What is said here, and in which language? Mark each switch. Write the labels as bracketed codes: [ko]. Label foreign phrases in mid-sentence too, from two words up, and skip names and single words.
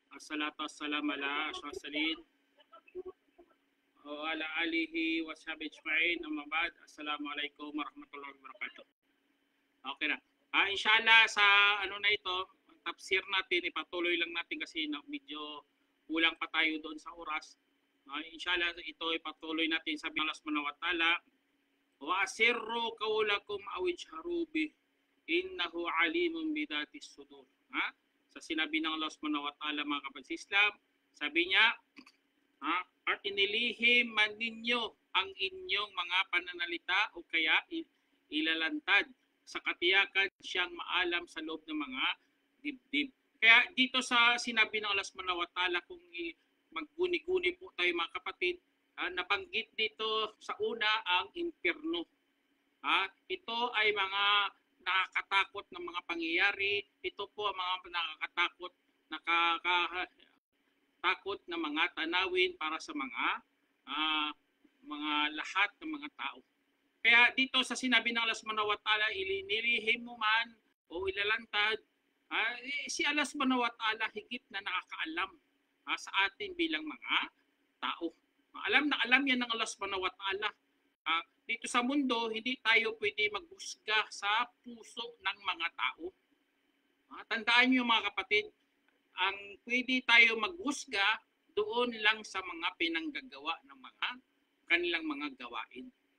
[ar] الصلاة والسلام على أشرف و على آله و صحبه أجمعين. أما بعد. السلام عليكم ورحمة الله وبركاته. [tl] Okay na. Inshallah sa ano na ito, tafsir natin, ipatuloy lang natin kasi medyo kulang pa tayo doon sa oras. Inshallah ito ipatuloy natin sa Allah [ar] سبحانه وتعالى. وأسروا قولكم أو اجهروا به إنه عليم بذات الصدور. [tl] Sa sinabi ng Allah [ar] سبحانه وتعالى, [tl] mga kapatid sa Islam, sabi niya, at inilihim man ninyo ang inyong mga pananalita o kaya ilalantad sa katiyakan siyang maalam sa loob ng mga dibdib. Kaya dito sa sinabi ng Allah [ar] سبحانه وتعالى, [tl] kung magguni-guni po tayo mga kapatid, nabanggit dito sa una ang impyerno. Ito ay mga nakakatakot ng mga pangyayari. Ito po ang mga nakakatakot, nakakatakot na mga tanawin para sa mga lahat ng mga tao. Kaya dito sa sinabi ng Allah [ar] سبحانه وتعالى, [tl] ilinilihim mo man o ilalantad, si Allah [ar] سبحانه وتعالى [tl] higit na nakakaalam sa atin bilang mga tao. Alam na alam yan ng Allah [ar] سبحانه وتعالى. [tl] Dito sa mundo, hindi tayo pwede maghusga sa puso ng mga tao. Tandaan niyo mga kapatid, ang pwede tayo maghusga doon lang sa mga pinanggagawa ng mga kanilang mga gawain.